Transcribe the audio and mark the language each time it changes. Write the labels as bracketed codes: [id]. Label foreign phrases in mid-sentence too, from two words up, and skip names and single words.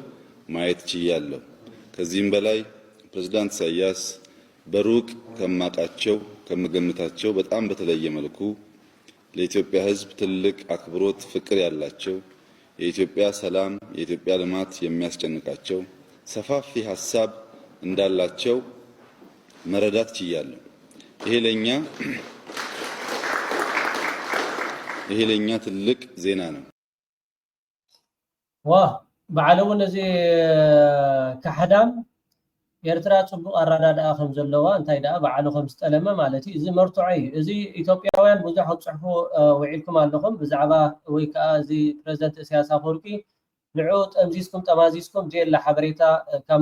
[am] ማየት ችያለሁ። ከዚህም በላይ ፕሬዝዳንት ኢሳያስ በሩቅ ከማቃቸው ከምገምታቸው በጣም በተለየ መልኩ ለኢትዮጵያ ህዝብ ትልቅ አክብሮት፣ ፍቅር ያላቸው የኢትዮጵያ ሰላም፣ የኢትዮጵያ ልማት የሚያስጨንቃቸው ሰፋፊ ሀሳብ እንዳላቸው መረዳት ችያለሁ። ይሄ ለኛ ትልቅ ዜና ነው። [ti] በዓለውን እዚ ካሕዳም ኤርትራ ጽቡቕ ኣረዳድኣ ከም ዘለዋ እንታይ ደኣ በዓሉ ከም ዝጠለመ ማለት እዩ። እዚ መርትዖ እዩ። እዚ ኢትዮጵያውያን ብዙሕ ጽሑፉ ውዒልኩም ኣለኹም ብዛዕባ ወይ ከዓ እዚ ፕሬዝደንት ኢሳያስ ኣፈወርቂ ንዑ ጠምዚዝኩም ጠማዚዝኩም ጀላ ሓበሬታ ካብ